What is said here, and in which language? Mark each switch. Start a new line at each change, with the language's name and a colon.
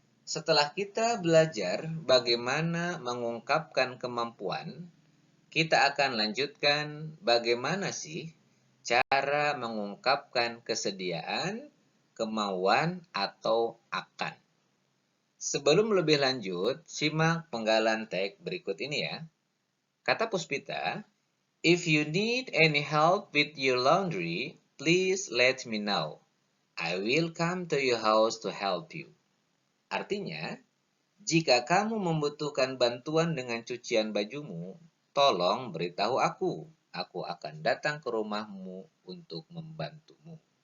Indonesian: Setelah kita belajar bagaimana mengungkapkan kemampuan, kita akan lanjutkan bagaimana sih cara mengungkapkan kesediaan, kemauan, atau akan. Sebelum lebih lanjut, simak penggalan teks berikut ini ya. Kata
English: Puspita, if you need any help with your laundry, please let me know. I will come to your house to help you.
Indonesian: Artinya, jika kamu membutuhkan bantuan dengan cucian bajumu, tolong beritahu aku. Aku akan datang ke rumahmu untuk membantumu.